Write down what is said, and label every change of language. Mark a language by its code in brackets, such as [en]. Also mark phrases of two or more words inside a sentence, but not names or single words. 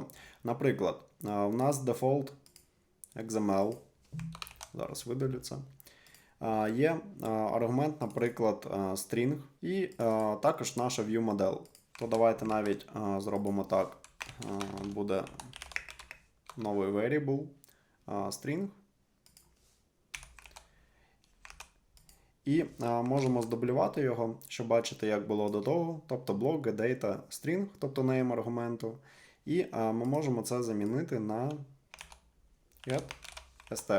[uk] Наприклад, у нас [en] default XML, [uk] зараз видалю це, є аргумент, наприклад, string, і також наша viewModel. То давайте навіть зробимо так, буде новий [en] variable string. [uk] І можемо здублювати його, щоб бачити, як було до того, тобто блок [en] getData string, [uk] тобто name аргументу. І ми можемо це замінити на get_str.